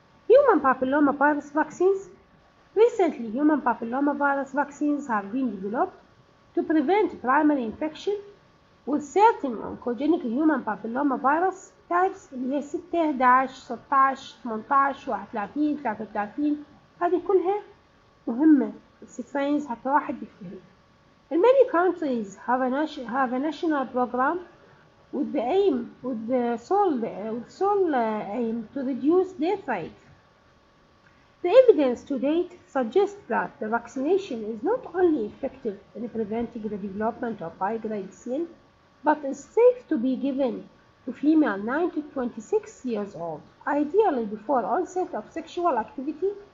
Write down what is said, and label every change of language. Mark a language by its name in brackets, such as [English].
[English] Human papillomavirus vaccines. Recently, human papillomavirus vaccines have been developed to prevent primary infection with certain oncogenic human papillomavirus types [Arabic] اللي هي [English] 6 11 16 18 31 33. [Arabic] هذه كلها مهمة strains حتى واحد يفهم. [English] In many countries have a national program with the sole aim to reduce death rate. The evidence to date suggests that the vaccination is not only effective in preventing the development of high-grade SIN, but is safe to be given to female 9 to 26 years old, ideally before onset of sexual activity.